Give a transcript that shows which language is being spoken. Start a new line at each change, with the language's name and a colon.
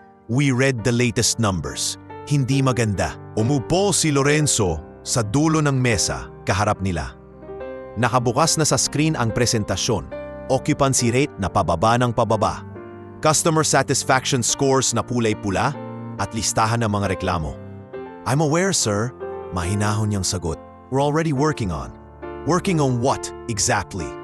English: We read the latest numbers.
Filipino: Hindi maganda. Umupo si Lorenzo sa dulo ng mesa, kaharap nila. Nakabukas na sa screen ang presentasyon, occupancy rate na pababa ng pababa, customer satisfaction scores na pulay-pula, at listahan ng mga reklamo.
English: I'm aware, sir.
Filipino: Mahinahon niyang sagot.
English: We're already working on. Working on what, exactly?